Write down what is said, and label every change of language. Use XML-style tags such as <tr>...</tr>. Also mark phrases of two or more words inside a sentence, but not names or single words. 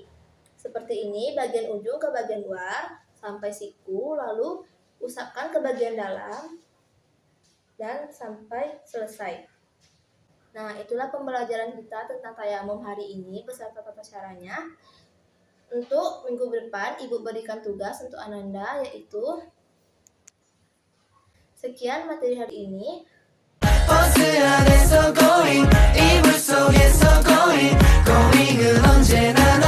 <id>Seperti ini, bagian ujung ke bagian luar sampai siku, lalu usapkan ke bagian dalam dan sampai selesai. Nah, itulah pembelajaran kita tentang tayamum hari ini beserta tata caranya. Untuk minggu depan, Ibu berikan tugas untuk Ananda, yaitu sekian materi hari ini.</id> <ko>버스 안에서 going 이불 속에서</ko> <en>going going</en> <ko>은 언제나</ko>